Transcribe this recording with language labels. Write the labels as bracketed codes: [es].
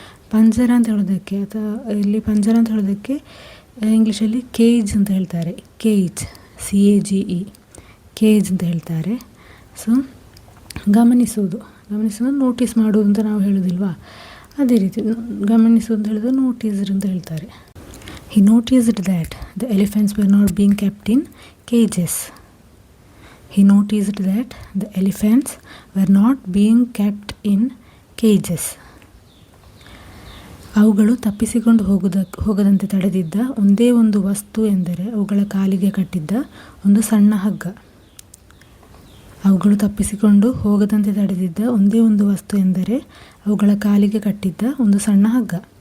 [kn] ಪಂಜರ ಅಂತ ಹೇಳೋದಕ್ಕೆ ಅಥವಾ ಇಲ್ಲಿ ಪಂಜರ ಅಂತ ಹೇಳೋದಕ್ಕೆ ಇಂಗ್ಲೀಷಲ್ಲಿ ಕೇಜ್ ಅಂತ ಹೇಳ್ತಾರೆ. ಕೇಜ್, CAGE, ಕೇಜ್ ಅಂತ ಹೇಳ್ತಾರೆ. ಸೊ ಗಮನಿಸೋದು ನೋಟಿಸ್ ಮಾಡೋದು ಅಂತ ನಾವು ಹೇಳೋದಿಲ್ವಾ, ಅದೇ ರೀತಿ ಗಮನಿಸೋದು ಅಂತ ಹೇಳಿದ್ರೆ ನೋಟಿಸ್ಡ್ ಅಂತ ಹೇಳ್ತಾರೆ. [en] He noticed that the elephants were not being kept in cages. He noticed that the elephants were not being kept in cages. [kn] ಅವುಗಳು ತಪ್ಪಿಸಿಕೊಂಡು ಹೋಗದಂತೆ ತಡೆದಿದ್ದ ಒಂದೇ ಒಂದು ವಸ್ತು ಎಂದರೆ ಅವುಗಳ ಕಾಲಿಗೆ ಕಟ್ಟಿದ್ದ ಒಂದು ಸಣ್ಣ ಹಗ್ಗ. ಅವುಗಳು ತಪ್ಪಿಸಿಕೊಂಡು ಹೋಗದಂತೆ ತಡೆದಿದ್ದ ಒಂದೇ ಒಂದು ವಸ್ತು ಎಂದರೆ ಅವುಗಳ ಕಾಲಿಗೆ ಕಟ್ಟಿದ್ದ ಒಂದು ಸಣ್ಣ ಹಗ್ಗ.